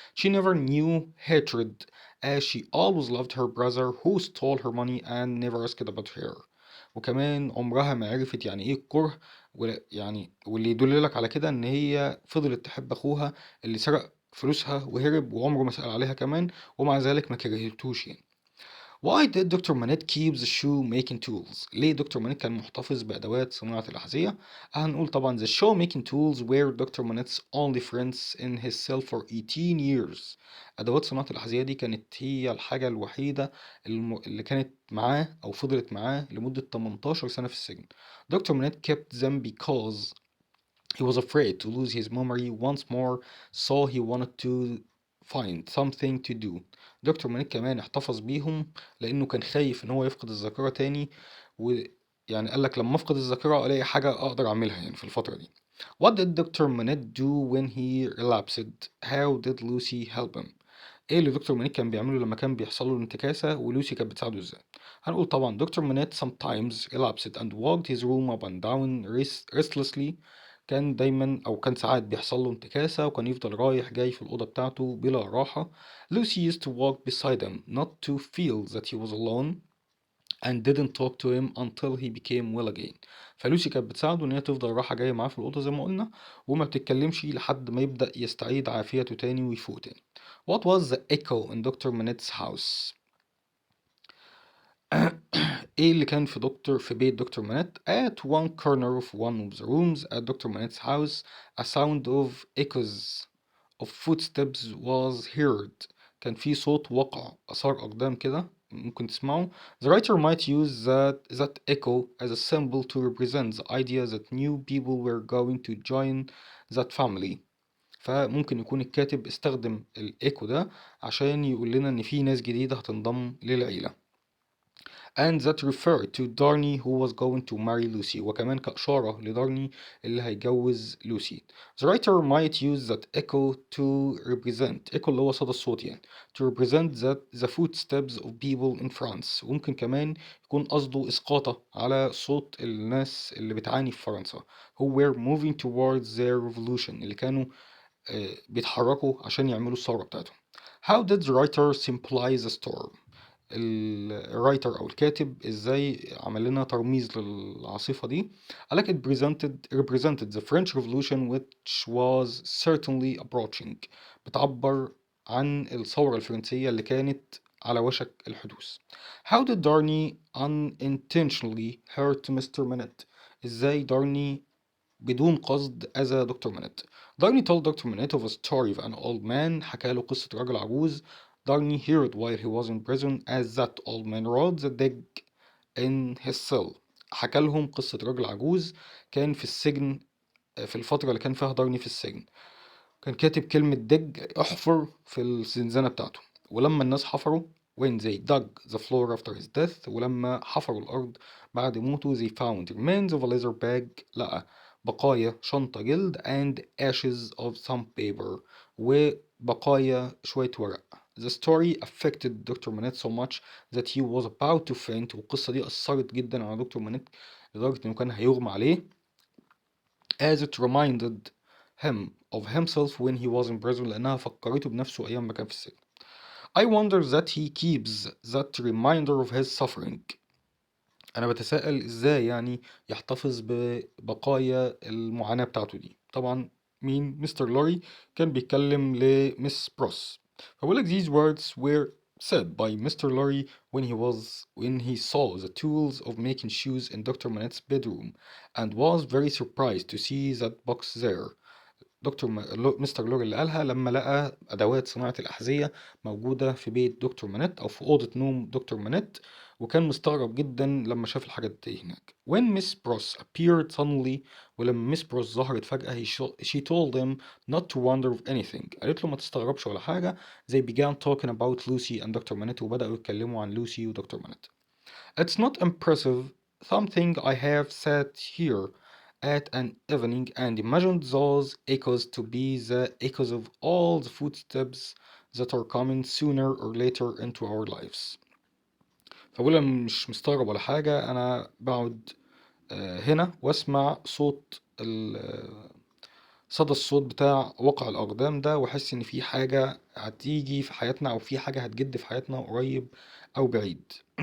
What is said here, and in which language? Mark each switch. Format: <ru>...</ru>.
<en>she never knew hatred as she always loved her brother who stole her money and never asked about her.</en> <ar>وكمان عمرها ما عرفت يعني ايه الكره يعني واللي يدللك على كده ان هي فضلت تحب اخوها اللي سرق فلوسها وهرب وعمره ما سأل عليها كمان ومع ذلك ما كرهتوش يعني.</ar> <en>Why did Dr. Manette keep the shoemaking tools؟</en> <ar>ليه دكتور مانيت كان محتفظ بأدوات صناعة الأحذية؟ هنقول طبعا</ar> <en>the shoemaking tools were Dr. Manette's only friends in his cell for 18 years.</en> <ar>أدوات صناعة الأحذية دي كانت هي الحاجة الوحيدة اللي كانت معاه أو فضلت معاه لمدة 18 سنة في السجن.</ar> <en>Doctor Manette kept them because he was afraid to lose his memory once more, so he wanted to find something to do.</en> <ar>دكتور مانيك كمان احتفظ بيهم لأنه كان خايف إن هو يفقد الذاكرة تاني، ويعني قال لك لما أفقد الذاكرة ألاقي حاجة أقدر أعملها يعني في الفترة دي.</ar> <en>What did Dr. Manette do when he relapsed? How did Lucy help him?</en> <ar>ايه اللي دكتور مانيت كان بيعمله لما كان بيحصل له الانتكاسة ولوسي كانت بتساعده ازاي؟ هنقول طبعا دكتور مانيت</ar> <en>sometimes relapsed and walked his room up and down restlessly.</en> <ar>كان دايما او كان ساعات بيحصل له انتكاسة وكان يفضل رايح جاي في الأوضة بتاعته بلا راحة.</ar> <en>Lucy used to walk beside him not to feel that he was alone and didn't talk to him until he became well again.</en> <ar>فلوسي كانت بتساعده ان هي تفضل رايحة جاية معاه في الأوضة زي ما قلنا وما بتتكلمش لحد ما يبدأ يستعيد عافيته تاني ويفوق تاني.</ar> <en>What was the echo in Dr. Manette's house؟</en> <ar>ايه اللي كان في بيت دكتور مانيت؟</ar> <en>At one corner of one of the rooms at Dr. Manette's house a sound of echoes of footsteps was heard.</en> <ar>كان في صوت وقع آثار أقدام كده ممكن تسمعه.</ar> <en>The writer might use that echo as a symbol to represent the idea that new people were going to join that family.</en> <ar>فممكن يكون الكاتب استخدم الإيكو ده عشان يقول لنا إن في ناس جديدة هتنضم للعيلة.</ar> <en>and that referred to Darny who was going to marry Lucy.</en> <ar>وكمان كإشارة لدارني اللي هيجوز لوسي.</ar> <en>The writer might use that echo to represent echo</en> <ar>اللي هو صدى الصوت يعني</ar> <en>to represent that the footsteps of people in France.</en> <ar>وممكن كمان يكون قصده إسقاطة على صوت الناس اللي بتعاني في فرنسا</ar> <en>who were moving towards their revolution</en> <ar>اللي كانوا بيتحركوا عشان يعملوا الثورة بتاعتهم.</ar> <en>How did the writer symbolize the storm؟</en> <ar>الرايتر او الكاتب ازاي عمل لنا ترميز للعاصفة دي؟ قالك</ar> <en>it represented the French Revolution which was certainly approaching.</en> <ar>بتعبر عن الثورة الفرنسية اللي كانت على وشك الحدوث.</ar> <en>How did Darny unintentionally hurt Mr.</en> <ar>Manette؟ ازاي دارني بدون قصد أذى دكتور مانيت؟ دارني told دكتور مانيت</ar> <en>of a story of an old man.</en> <ar>حكى له قصة راجل عجوز.</ar> <en>Darny heard while he was in prison as that old man wrote the dig in his cell.</en> <ar>حكى لهم قصة راجل عجوز كان في السجن في الفترة اللي كان فيها دارني في السجن. كان كاتب كلمة دج احفر في الزنزانة بتاعته. ولما الناس حفروا</ar> <en>when they dug the floor after his death</en> <ar>ولما حفروا الأرض بعد موته</ar> <en>they found remains of a leather bag.</en> <ar>لقى بقايا شنطة جلد</ar> <en>and ashes of some paper</en> <ar>وبقايا شوية ورق.</ar> <en>The story affected Dr. Manette so much that he was about to faint.</en> <ar>والقصة دي أثرت جدا على دكتور مانيت لدرجة إنه كان هيغمى عليه</ar> <en>as it reminded him of himself when he was in prison</en> <ar>لأنها فكرته بنفسه أيام ما كان في السجن.</ar> <en>I wonder that he keeps that reminder of his suffering.</en> <ar>أنا بتساءل إزاي يعني يحتفظ ببقايا المعاناة بتاعته دي. طبعا مين؟ مستر لوري كان بيتكلم لمس بروس.</ar> <en>فبقول لك these words were said by Mr. Lorry when he saw the tools of making shoes in Dr. Manette's bedroom and was very surprised to see that box there.</en> <ar>مستر لوري اللي قالها لما لقى أدوات صناعة الأحذية موجودة في بيت دكتور مانيت أو في أوضة نوم دكتور مانيت، وكان مستغرب جدا لما شاف الحاجات دي هناك.</ar> <en>When Miss Pross appeared suddenly،</en> <ar>ولما ميس بروس ظهرت فجأة</ar> <en>she told him not to wonder of anything،</en> <ar>قالت له ما تستغربش ولا حاجة.</ar> <en>They began talking about Lucy and</en> <ar>دكتور مانيت، وبدأوا يتكلموا عن لوسي ودكتور مانيت.</ar> <en>It's not impressive something I have sat here at an evening and imagined those echoes to be the echoes of all the footsteps that are coming sooner or later into our lives.</en> <ar>فبقول أنا مش مستغرب ولا حاجة، أنا بقعد هنا واسمع صوت صدى الصوت بتاع وقع الأقدام ده، وأحس إن في حاجة هتيجي في حياتنا أو في حاجة هتجد في حياتنا قريب أو بعيد.</ar>